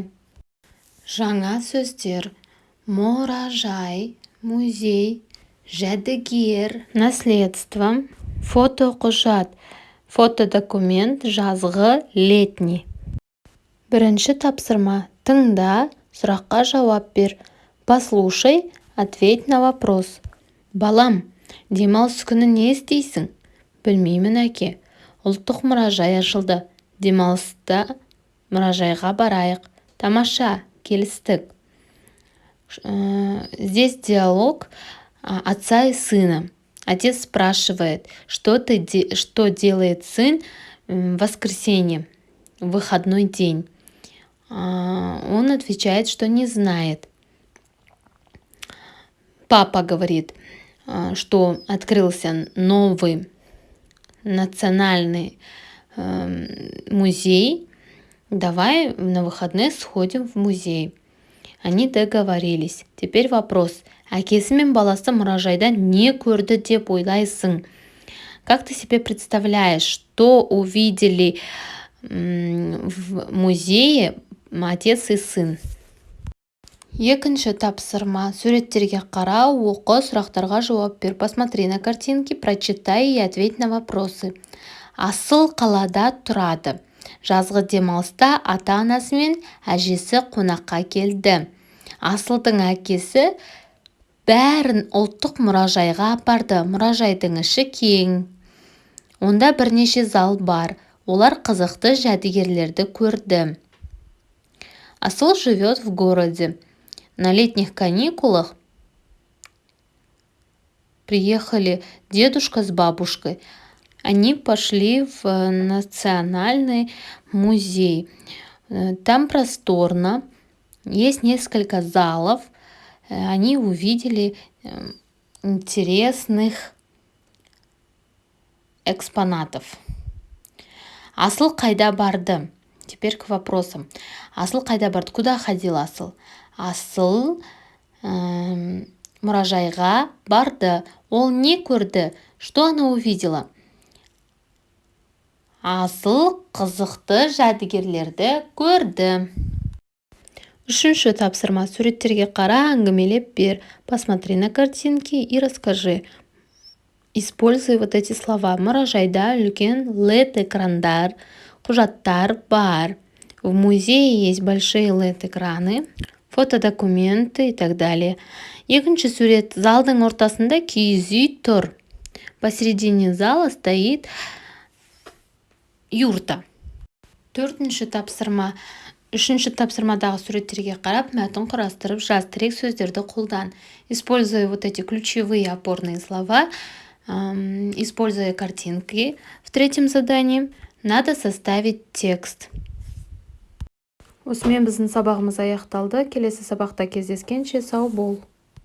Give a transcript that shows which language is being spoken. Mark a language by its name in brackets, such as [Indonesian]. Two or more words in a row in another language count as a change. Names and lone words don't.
[Kazakh] Жаңа сөздер: мұражай, музей, жәдігер, наследство, фотоқұжат, фотодокумент, жазғы, летний. Бірінші тапсырма: тыңда, сұраққа жауап бер. [Russian] Послушай, ответь на вопрос. [Kazakh] Балам, демалыс күні не істейсің? Білмеймін, әке. Ұлттық мұражай ашылды. Демалыста мұражайға барайық. Тамаша, келістік. [Russian] Здесь диалог отца и сына. Отец спрашивает, что делает сын в воскресенье, в выходной день. Он отвечает, что не знает. Папа говорит, что открылся новый национальный музей. Давай на выходные сходим в музей. Они договорились. Теперь вопрос: [Kazakh] әкесі мен баласы мұражайда не көрді деп ойлайсың? [Russian] Как ты себе представляешь, что увидели в музее отец и сын? [Kazakh] Екінші тапсырма: суреттерге қара, оқы, сұрақтарға жауап бер. [Russian] Посмотри на картинки, прочитай и ответь на вопросы. [Kazakh] Асыл қалада тұрады. Жазғы демалыста ата-анасы мен әжесі қонаққа келді. Асылдың әкесі бәрін ұлттық мұражайға апарды. Мұражайдың іші кең. Онда бірнеше зал бар. Олар қызықты жәдігерлерді көрді. [Russian] Асыл живет в городе. На летних каникулах приехали дедушка с бабушкой. Они пошли в национальный музей. Там просторно, есть несколько залов. Они увидели интересных экспонатов. [Kazakh] Асыл қайда барды? [Russian] Теперь к вопросам. [Kazakh] Асыл қайда барды? [Russian] Куда ходил Асыл? [Kazakh] Асыл мұражайға барды. Ол не көрді? [Russian] Что она увидела? [Kazakh] Асыл қызықты жәдігерлерді көрді. Үшінші тапсырма: суреттерге қара, әңгімелеп бер. [Russian] Посмотри на картинки и расскажи. Используй вот эти слова. [Kazakh] Мұражайда үлкен LED-экрандар, құжаттар бар. [Russian] В музее есть большие LED-экраны, фотодокументы и так далее. [Kazakh] Екінші сурет: залдың ортасында киіз үй тұр. [Russian] Посередине зала стоит юрта. [Kazakh] Төртінші тапсырма: үшінші тапсырмадағы суреттерге қарап, мәтін құрастырып жаз, тірек сөздерді қолдан. [Russian] Используя вот эти ключевые опорные слова, используя картинки. В третьем задании надо составить текст. [Kazakh] Осымен біздің сабағымыз аяқталды. Келесі сабақта кездескенше сау бол.